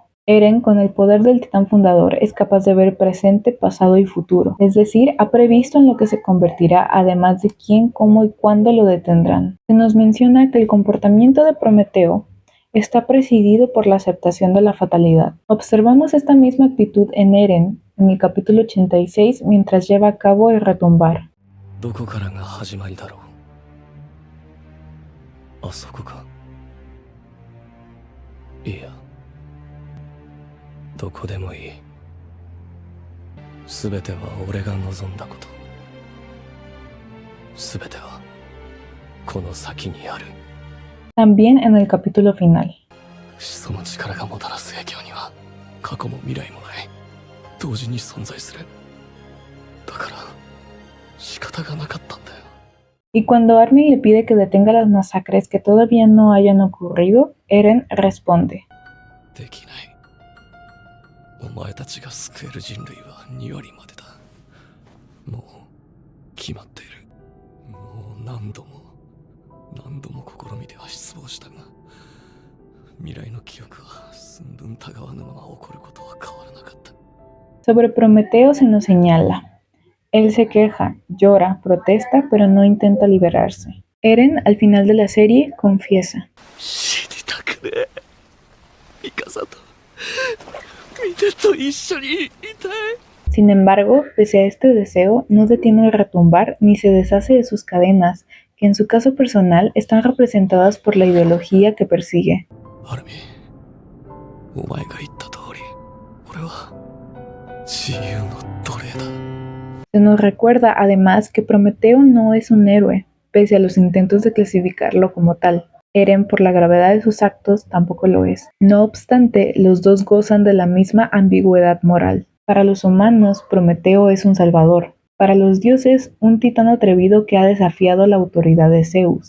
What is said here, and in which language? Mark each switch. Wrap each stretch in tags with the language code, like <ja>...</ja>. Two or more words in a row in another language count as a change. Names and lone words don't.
<es>Eren, con el poder del titán fundador, es capaz de ver presente, pasado y futuro, es decir, ha previsto en lo que se convertirá, además de quién, cómo y cuándo lo detendrán. Se nos menciona que el comportamiento de Prometeo está presidido por la aceptación de la fatalidad. Observamos esta misma actitud en Eren, en el capítulo 86, mientras lleva a cabo el retumbar.</es> <ja>どこからが始まりだろう。あそこか。いや、どこでもいい。すべては俺が望んだこと。すべてはこの先にある。</ja> <es>También en el capítulo final.</es> <ja>始祖の力がもたらす影響には過去も未来もない。同時に存在する。だから仕方がなかったんだよ。</ja> <es>Y cuando Armin le pide que detenga las masacres que todavía no hayan ocurrido, Eren responde:</es> <ja>できない。お前たちが救える人類は2割までだ。もう決まっている。もう何度も試みては失望したが、未来の記憶は寸分たがわぬまま起こることは変わらなかった。</ja> <es>Sobre Prometeo se nos señala: él se queja, llora, protesta, pero no intenta liberarse. Eren, al final de la serie, confiesa:</es> <ja>死にたくねえ。ミカサとミネと一緒にいたい。</ja> <es>Sin embargo, pese a este deseo, no detiene el retumbar ni se deshace de sus cadenas, que en su caso personal están representadas por la ideología que persigue.</es> <ja>アルミン、お前が言った通り、俺は自由の奴隷だ。</ja> <es>Se nos recuerda además que Prometeo no es un héroe, pese a los intentos de clasificarlo como tal. Eren, por la gravedad de sus actos, tampoco lo es. No obstante, los dos gozan de la misma ambigüedad moral. Para los humanos, Prometeo es un salvador. Para los dioses, un titán atrevido que ha desafiado la autoridad de Zeus.</es>